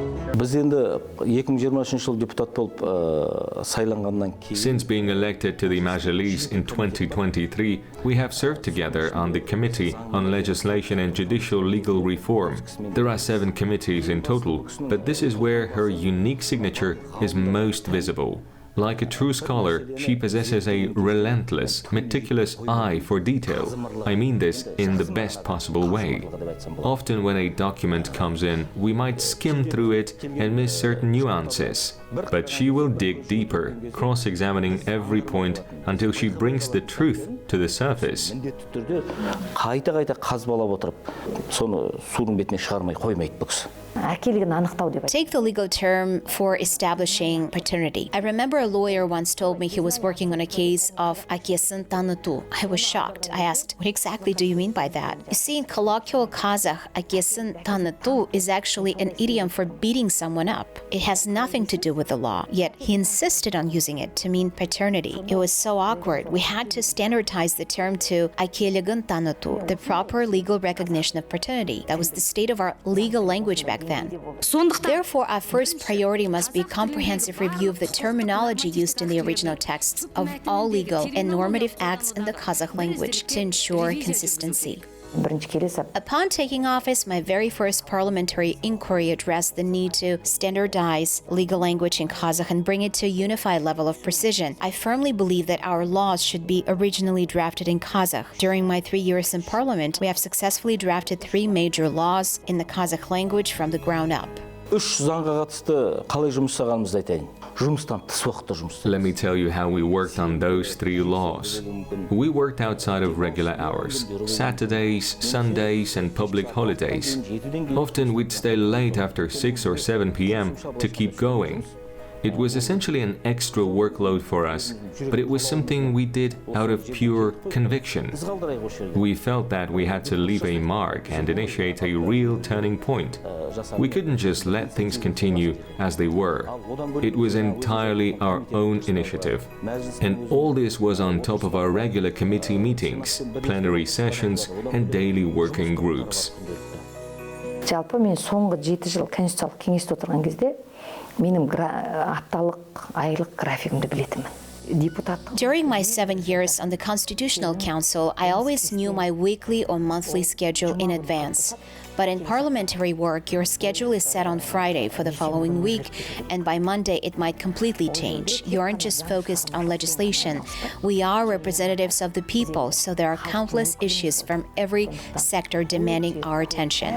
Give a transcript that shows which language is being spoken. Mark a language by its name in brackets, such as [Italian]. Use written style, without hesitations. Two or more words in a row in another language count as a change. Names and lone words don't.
[Kazakh] Біз енді 2023 жыл депутат болып сайланғаннан кейін [English] Since being elected to the Mazhilis in 2023, we have served together on the Committee on Legislation and Judicial Legal Reform. There are 7 committees in total, but this is where her unique signature is most visible. Like a true scholar, she possesses a relentless, meticulous eye for detail. I mean this in the best possible way. Often when a document comes in, we might skim through it and miss certain nuances. But she will dig deeper, cross-examining every point until she brings the truth to the surface. [Kazakh] Қайта қазбалап отырып, соны судың бетіне шығармай қоймайды бұл кісі. Әкелігін анықтау деп айтады. [English] Take the legal term for establishing paternity. I remember a lawyer once told me he was working on a case of [Kazakh] әкесін таныту. [English] I was shocked. I asked, what exactly do you mean by that? You see, in colloquial Kazakh, [Kazakh] әкесін таныту [English] is actually an idiom for beating someone up. It has nothing to do with the law, yet he insisted on using it to mean paternity. It was so awkward. We had to standardize the term to [Kazakh] әкелігін таныту, [English] the proper legal recognition of paternity. That was the state of our legal language back then. Therefore, our first priority must be comprehensive review of the terminology used in the original texts of all legal and normative acts in the Kazakh language to ensure consistency. Upon taking office, my very first parliamentary inquiry addressed the need to standardize legal language in Kazakh and bring it to a unified level of precision. I firmly believe that our laws should be originally drafted in Kazakh. During my 3 years in parliament, we have successfully drafted 3 major laws in the Kazakh language from the ground up. [Kazakh] 3 заңға қатысты қалай жұмыс жасағанымызды айтайын. Жұмыстан тыс уақытта жұмыс. [English] Let me tell you how we worked on those 3 laws. We worked outside of regular hours, Saturdays, Sundays, and public holidays. Often we'd stay late after 6 or 7 p.m. to keep going. It was essentially an extra workload for us, but it was something we did out of pure conviction. We felt that we had to leave a mark and initiate a real turning point. We couldn't just let things continue as they were. It was entirely our own initiative. And all this was on top of our regular committee meetings, plenary sessions, and daily working groups. [Kazakh] Жалпы мен соңғы 7 жыл конституциялық кеңесте отырған кезде менің апталық, айлық графигімді білетінмін. [English] During my 7 years on the Constitutional Council, I always knew my weekly or monthly schedule in advance. But in parliamentary work, your schedule is set on Friday for the following week, and by Monday it might completely change. You aren't just focused on legislation. We are representatives of the people, so there are countless issues from every sector demanding our attention.